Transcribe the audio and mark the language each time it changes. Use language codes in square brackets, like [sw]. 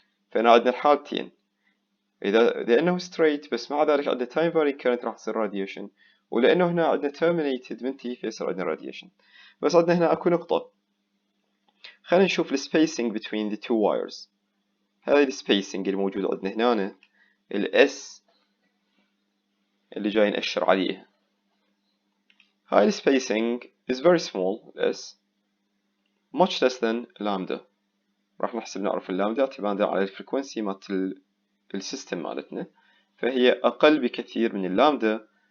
[ar] فهنا عندنا الحالتين، إذا لأنه straight بس مع ذلك عندنا time varying current راح يصير radiation، ولأنه هنا عندنا terminated منتهي فيصير عندنا radiation. بس عندنا هنا أكو نقطة، خلينا نشوف ال [en] spacing between the two wires. [ar] هذا ال spacing الموجود عندنا هنا ال S اللي جاي نأشر عليه. [en] هاي ال spacing is very small S much less than lambda. [ar] راح نحسب نعرف اللامدا اعتمادا على الفريكونسي مالت السيستم مالتنا، فهي أقل بكثير من اللامدا.